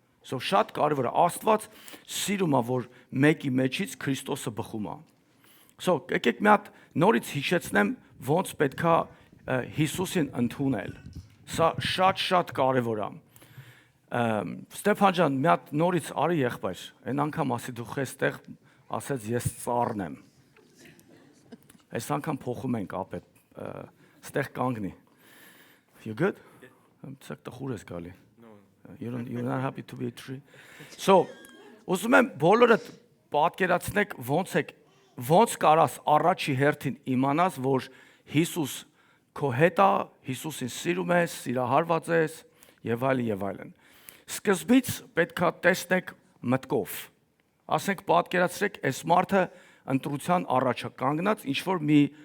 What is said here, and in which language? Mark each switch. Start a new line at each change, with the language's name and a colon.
Armenian: So շատ կարևոր է, Աստված սիրում է, որ մեկի մեջից Քրիստոսը բխում է։ So եկեք մի հատ նորից հիշեցնեմ, ոնց պետքա Հիսուսին ընդունել։ Սա շատ կարևոր է։ Ստեփան ջան, մի հատ նորից արի եղբայր, այն անգամ ասի դու խեստեղ ասեց ես ծառն եմ։ Այս անգամ փոխում ենք ապետ, ստեղ կանգնի։
English: You good?
Armenian: Ցակ տխուր ես գալի։
English: You're not happy to be a tree.
Armenian: So, ուզում եմ բոլորդ պատկերացնեք ոնց կարաս առաջի հերթին իմանաս, որ Հիսուս քո հետ է, Հիսուսին սիրում ես, սիրահարված ես եւ այլն։ Սկզբից պետքա տեսնեք մտքով։ Ասենք պատկերացրեք, այս մարդը ընտրության առաջ է կանգնած, ինչ որ մի